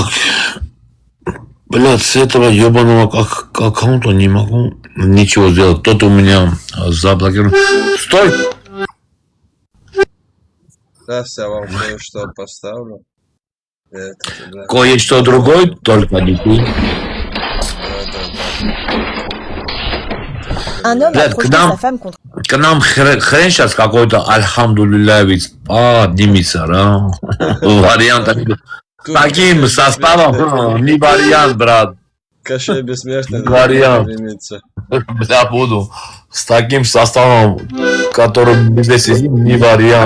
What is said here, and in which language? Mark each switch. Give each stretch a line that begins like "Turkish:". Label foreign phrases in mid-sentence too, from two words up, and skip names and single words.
Russian: Блядь, с этого ебаного аккаунта не могу ничего сделать. Кто-то у меня заблокировал. Стой! Сейчас я вам кое-что поставлю. Кое-что другое, только не ты.
French: Un homme a
Russian: Блядь,
French: projeté sa femme contre...
Russian: к нам хрен сейчас какой-то альхамдулилля ведь поднимется, да? Вариант таким составом не вариант, брат. Кощей бессмертный. Вариант. Я буду с таким составом, которым мы здесь сидим, не вариант.